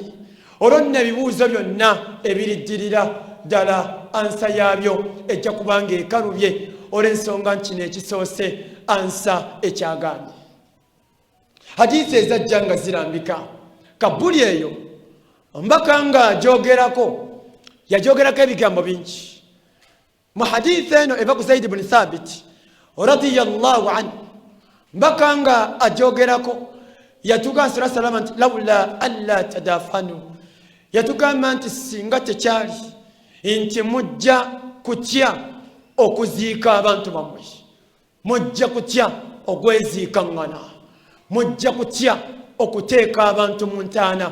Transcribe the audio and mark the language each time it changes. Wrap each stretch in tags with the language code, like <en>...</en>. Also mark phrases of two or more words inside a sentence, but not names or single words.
<lg>Olwo nno ebibuuzo byonna ebiriddirira ddala ansa yaabyo ejja kubanga ekalubye olw'ensonga nti kino ekisoose ansa ekyagaanye. Hadiisi ezajja nga zirambika kabbuli eyo mbaka nga agyogerako, yagyogerako ebigambo bingi. Mu hadiisi eno eva ku Zaid ibn Thabit</lg> <ar>رضي الله عنه,</ar> <lg>mbaka nga agyogerako yatugamba</lg> <ar>صلى الله عليه وسلم</ar> <lg>nti</lg> <ar>لولا ألا تدافنوا,</ar> <lg>yatugamba nti singa tekyali nti mujja kutya okuziika abantu bammwe, mujja kutya ogweziikaŋŋana, mujja kutya okuteeka abantu mu ntaana.</lg>